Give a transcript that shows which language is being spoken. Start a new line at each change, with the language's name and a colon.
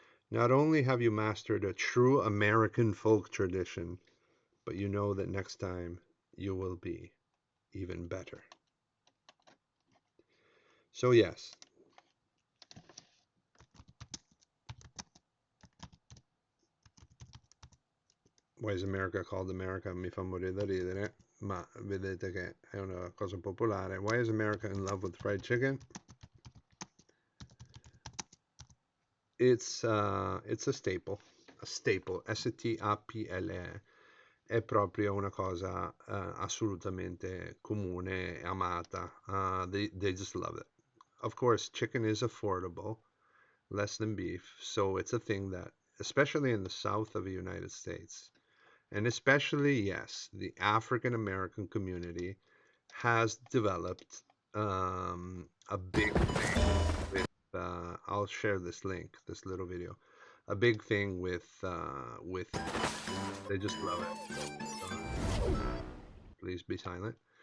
English: Not only have you mastered a true American folk tradition, but you know that next time you will be even better. So, yes, why is America called America?
Italian: Mi fa morire da ridere, ma vedete che è una cosa popolare.
English: Why is America in love with fried chicken? It's a staple, S-T-A-P-L-E.
Italian: È proprio una cosa assolutamente comune e amata.
English: They just love it. Of course, chicken is affordable, less than beef, so it's a thing that, especially in the south of the United States, and especially, yes, the African American community has developed a big thing with, I'll share this link, this little video, a big thing with, they just love it. Please be silent.